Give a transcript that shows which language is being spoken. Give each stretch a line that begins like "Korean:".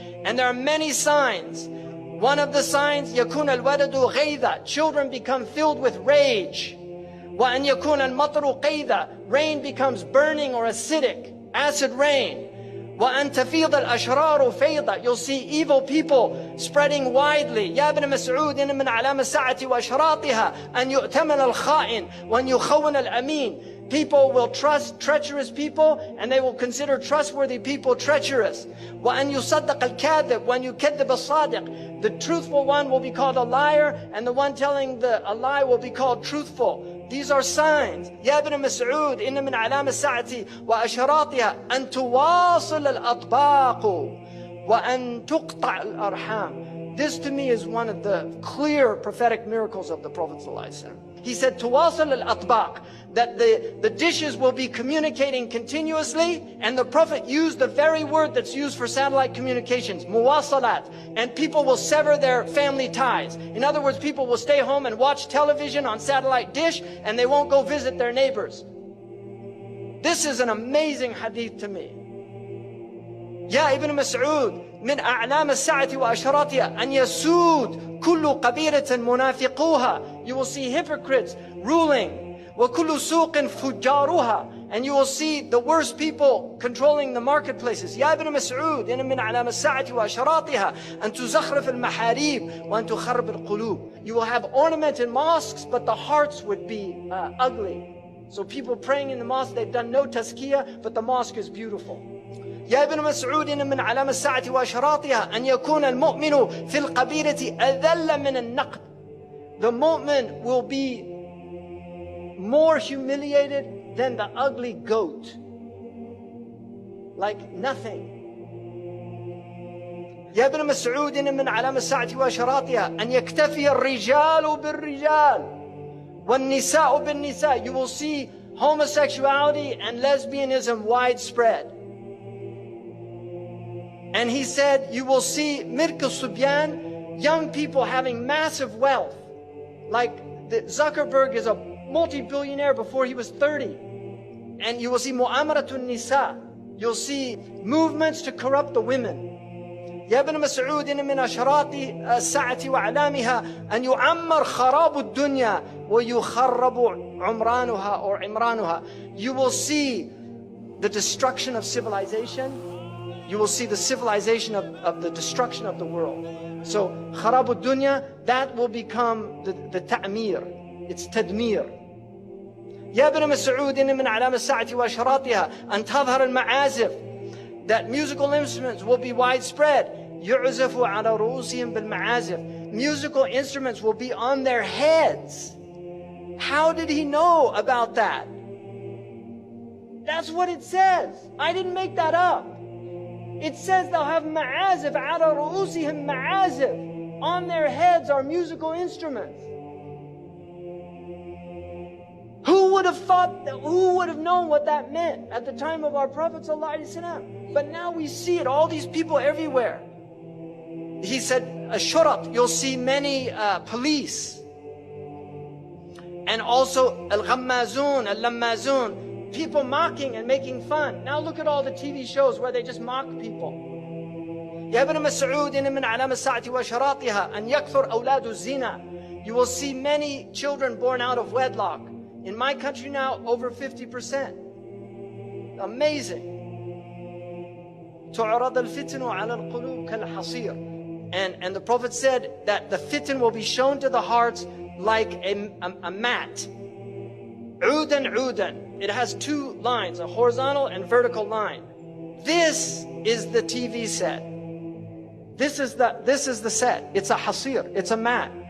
English: And there are many signs. One of the signs,
Arabic: يكون الولد غيظا,
English: children become filled with rage.
Arabic: وأن يكون المطر قيظا,
English: rain becomes burning or acidic, acid rain.
Arabic: وأن تفيض الأشرار فيضا,
English: you'll see evil people spreading widely.
Arabic: يا ابن مسعود إن من علامة الساعة وأشراطها أن يؤتمن الخائن وأن يخون الأمين.
English: People will trust treacherous people and they will consider trustworthy people treacherous.
Arabic: وأن يصدق الكاذب وأن يكذب الصادق.
English: The truthful one will be called a liar and the one telling a lie will be called truthful. These are signs.
Arabic: يا ابن مسعود إن من علامة الساعة وأشراطها أن تواصل الأطباق وأن تقطع الأرحام.
English: This to me is one of the clear prophetic miracles of the Prophet ﷺ. He said,
Arabic: تواصل الأطباق,
English: that the dishes will be communicating continuously, and the Prophet used the very word that's used for satellite communications, muwasalat, and people will sever their family ties. In other words, people will stay home and watch television on satellite dish, and they won't go visit their neighbors. This is an amazing hadith to me.
Arabic: يا ابن مسعود من أعلام الساعة وأشراطها أن يسود كل قبيلة منافقوها.
English: You will see hypocrites ruling.
Arabic: وكل سوق فجارها.
English: And you will see the worst people controlling the marketplaces.
Arabic: يا ابن مسعود إن من أعلام الساعة وأشراطها أن تزخرف المحاريب وأن تخرب القلوب.
English: You will have ornamented mosques, but the hearts would be ugly. So people praying in the mosque, they've done no tazkiyah, but the mosque is beautiful.
Arabic: يا ابن مسعود إن من علامة الساعة وأشراطها أن يكون المؤمن في القبيلة أذل من النقد.
English: The mu'min will be more humiliated than the ugly goat. Like nothing.
Arabic: يا ابن مسعود إن من علامة الساعة وأشراطها أن يكتفي الرجال بالرجال والنساء بالنساء.
English: You will see homosexuality and lesbianism widespread. And he said, you will see Mirk al-Subyan, young people having massive wealth. Like Zuckerberg is a multi-billionaire before he was 30. And you will see Mu'amaratun Nisa. You'll see movements to corrupt the women.
Arabic: يا ابن مسعود إن من أشراط الساعة وأعلامها أن يعمر خراب الدنيا ويخرب عمرانها or عمرانها.
English: You will see the destruction of civilization. You will see the civilization of the destruction of the world. So, kharabu dunya, that will become the ta'mir. It's tadmir.
Arabic: يا ابن مسعود إن من علامة الساعة وأشراطها أن تظهر المعازف.
English: That musical instruments will be widespread.
Arabic: يعزف على رؤوسهم بالمعازف.
English: Musical instruments will be on their heads. How did he know about that? That's what it says. I didn't make that up. It says they'll have
Arabic: ma'azif, ala ru'usihim ma'azif.
English: On their heads are musical instruments. Who would have thought that, who would have known what that meant at the time of our Prophet ﷺ? But now we see it, all these people everywhere. He said, ashurat, you'll see many police. And also al-ghammazun, al-lammazun, people mocking and making fun. Now look at all the TV shows where they just mock people.
Arabic: يا ابن مسعود إن من علامة الساعة وأشراطها أن يكثر أولاد الزنا.
English: You will see many children born out of wedlock. In my country now, over 50%. Amazing.
Arabic: تعرض الفتن على القلوب كالحصير.
English: And the Prophet said that the fitan will be shown to the hearts like a mat.
Arabic: عودا عودا.
English: It has two lines, a horizontal and vertical line. This is the TV set. This is the set. It's a hasir. It's a mat.